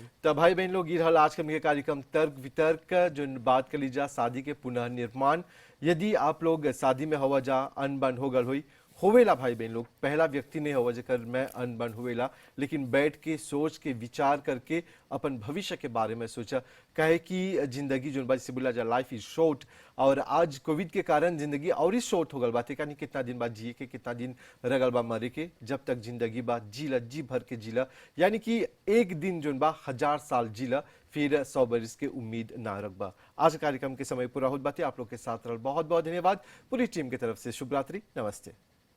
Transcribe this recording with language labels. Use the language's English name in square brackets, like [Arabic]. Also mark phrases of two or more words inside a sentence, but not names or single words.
[Bhojpuri] तब भाई बहन लोग ये आज के कार्यक्रम तर्क वितर्क जो बात कर ली जा शादी के पुनर्निर्माण यदि आप लोग शादी में हवा जा अनबन हो गल हुई होवेला भाई बहन लोग पहला व्यक्ति नहीं होवा जेकर मैं अनबन होवेला लेकिन बैठ के सोच के विचार करके अपन भविष्य के बारे में सोचा कहे कि जिंदगी जो बात से बोला जा [English] life is short [Bhojpuri] और आज कोविड के कारण जिंदगी और ही शॉर्ट हो गल बात है कितना दिन बाद जिए के कितना दिन रगल बा मरे के जब तक जिंदगी बा जीला जी भर के जीला यानी कि एक दिन जो बा 1000 साल जीला फिर 100 बरिस के उम्मीद ना रखबा। आज कार्यक्रम के समय पूरा होत बातें आप लोग के साथ रहल बहुत बहुत धन्यवाद पूरी टीम की तरफ से शुभ रात्रि नमस्ते।